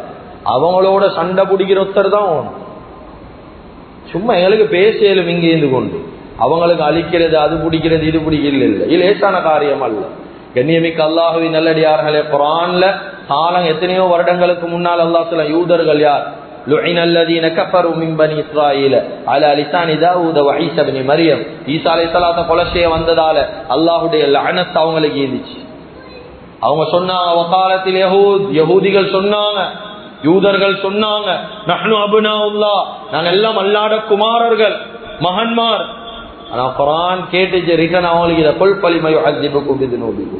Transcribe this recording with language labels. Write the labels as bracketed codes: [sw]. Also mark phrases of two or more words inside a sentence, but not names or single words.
[ta] அவங்களோட சண்டை பிடிக்கிற ஒருத்தர் தான் ஓணும். சும்மா எங்களுக்கு பேசியலும் இங்கே இருந்து கொண்டு அவங்களுக்கு அழிக்கிறது, அது பிடிக்கிறது, இது பிடிக்கிறது இல்லை, இது லேசான காரியம் அல்ல. கண்ணியமிக்க அல்லாஹுவின் நல்லடியார்களே, குர்ஆன்ல காலம் எத்தனையோ வருடங்களுக்கு முன்னால் அல்லாஹ் சொல்ல, யூதர்கள் யார்? [ar] لعن الذين كفروا من بني اسرائيل على لسان داوود وعيسى ابن مريم. [ta] ஈசா அலைஹிஸ்ஸலாத்தை கொலை செய்ய வந்ததால அல்லாஹ்வுடைய லஅனத் அவங்களுக்கு இருந்துச்சு. அவங்க சொன்னாங்க, [ar] وقالت اليهود, [ta] யஹூதிகள் சொன்னாங்க, யூதர்கள் சொன்னாங்க, [ar] نحن أبناء الله, [ta] நாங்க எல்லாம் அல்லாஹ்வுடைய குமாரர்கள், மகன்மார். ஆனா குர்ஆன் கேட்டுச்சு ரிட்டன் அவங்களுக்கு இத [ar] قل فلم يعذبكم بذنوبكم.